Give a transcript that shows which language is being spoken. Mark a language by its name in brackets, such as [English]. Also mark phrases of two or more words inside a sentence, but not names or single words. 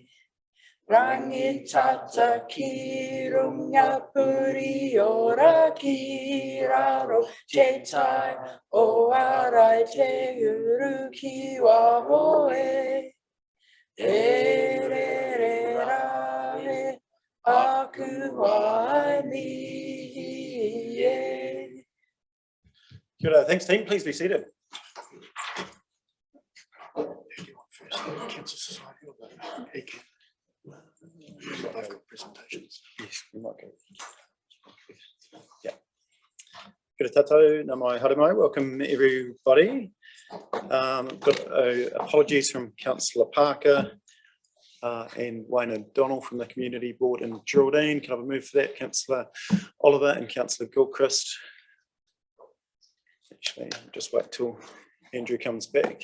[Māori] Rangi tata ki runga puri ora ki raro te tai o arai te uru ki waho e. E re re ra e aku wai ni e. Kia ora, [English] thanks team, please be seated. Cancer Society or the ACAN? I've got presentations. Yes, we might go. Yeah. [Māori] Kia ora tātou, nā mai haere mai, [English] welcome everybody. Got apologies from Councillor Parker and Wayne O'Donnell from the Community Board in Geraldine. Can I have a move for that? Councillor Oliver and Councillor Gilchrist. Actually, just wait till Andrew comes back.